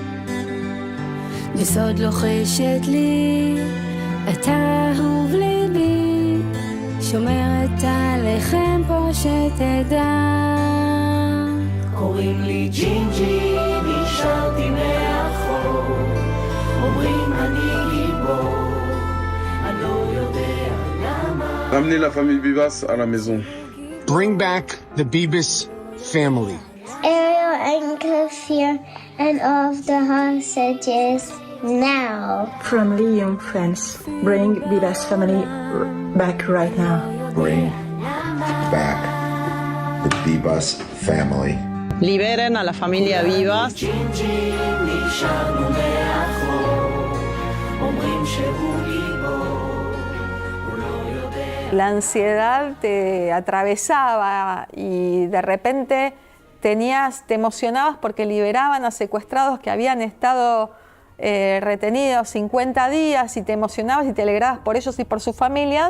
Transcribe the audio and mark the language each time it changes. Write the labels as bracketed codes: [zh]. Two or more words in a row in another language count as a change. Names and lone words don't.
[he] בסוד לוחשת לי, אתה אהוב ליבי, שומרת עליכם פה שתדע. קוראים לי ג'ינג'י, נשארתי מאחור, אומרים אני גיבור, אני לא יודע למה. [fr] Ramenez la famille Bibas à la maison. [en] Bring back the Bibas family. Ariel and Kafir and all of the hostages now. From Lyon, France, bring Bibas family back right now. Bring back the Bibas family. [es] Liberen a la familia Vivas. La ansiedad te atravesaba y de repente te emocionabas porque liberaban a secuestrados que habían estado retenidos 50 días y te emocionabas y te alegrabas por ellos y por sus familias.